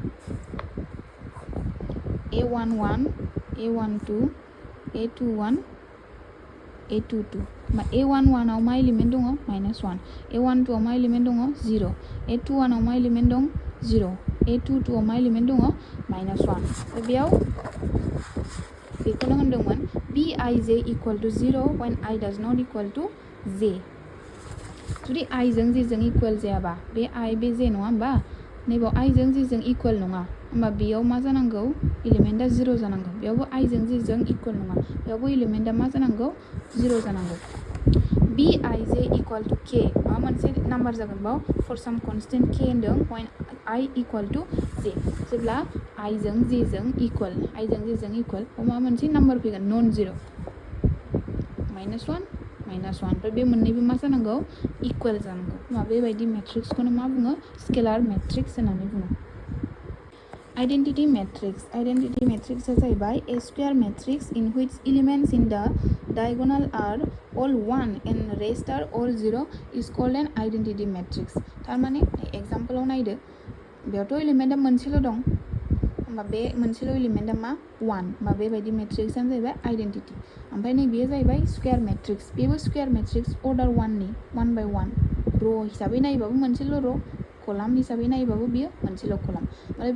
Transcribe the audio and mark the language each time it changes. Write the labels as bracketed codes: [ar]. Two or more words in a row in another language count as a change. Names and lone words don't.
[brx] a11 a12 a21 a22 होमबा a11 आव मा एलिमेन्ट दङ -1 a12 आव मा एलिमेन्ट दङ 0 a21 आव मा एलिमेन्ट दं 0 a22 आव मा एलिमेन्ट दङ -1 बेयाव बेखौनो होनदोंमोन [en] bij equal to 0 when I does not equal to j [brx] जुदि i जों j जों इकुवेल जायाबा बे i बे j नङा होमबा नैबाव i जों j जों इकुवेल नङा होमबा बेयाव मा जानांगौ एलिमेन्टआ 0 जानांगौ बेयावबो i जों j जों इकुवेल नङा बेयावबो एलिमेन्टआ मा जानांगौ 0 जानांगौ [en] bij equal to k [brx] माबा मोनसे नाम्बार जागोन बाव [en] for some constant k [brx] होनदों [en] when I equal to j [brx] जेब्ला i जों j जों इकुवेल i जों j जों इकुवेल माबा मोनसे नाम्बार फैगोन नन जिर' [en] -1 [brx] ओमफ्राय बे मोननैबो मा जानांगौ इकुवेल जानांगौ होमबा बेबायदि मेट्रिक्सखौनो मा बुङो स्केलार मेट्रिक्स होननानै बुङो [en] Identity matrix is [brx] जाहैबाय [en] a square matrix in which elements in the diagonal are all 1 and rest are all [brx] 0 [en] is called an identity matrix [brx] थारमाने एग्जाम्पलाव नायदो बेयावथ' एलिमेन्टआ मोनसेल' दं होमबा बे मोनसेल' एलिमेन्टआ मा 1 होमबा बेबायदि मेट्रिक्सआनो जाहैबाय आइडेन्टिटी ओमफ्राय नैबेयो जाहैबाय स्क्वायर मेट्रिक्स बेबो [en] square matrix [brx] अर्डार 1नि 1 by 1 र' हिसाबै नायोबाबो मोनसेल' र' कलाम हिसाबै नायोबाबो बियो मोनसेल' कलाम ओमफ्राय